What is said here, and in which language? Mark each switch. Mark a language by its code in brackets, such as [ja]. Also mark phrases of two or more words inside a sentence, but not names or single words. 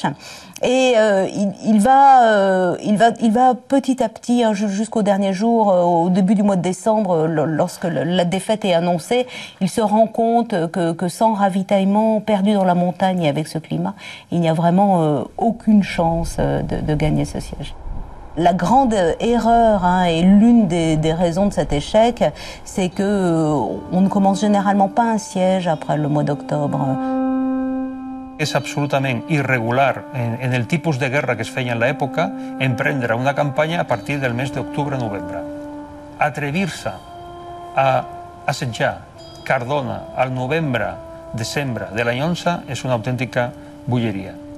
[fr] Et il va petit à petit, jusqu'au dernier jour, au début du mois de décembre, lorsque la défaite est annoncée, il se rend compte que sans ravitaillement, perdu dans la montagne et avec ce climat, il n'y a vraiment aucune chance de gagner ce siège. La grande erreur, et l'une des raisons de cet échec, c'est que on ne commence généralement pas un siège après le mois d'octobre. [ca] És absolutament irregular en el tipus de guerra que es feia en l'època emprendre una campanya a partir del mes d'octubre-novembre. Atrevir-se a assetjar Cardona al novembre-desembre de l'any 11 és una autèntica bogeria.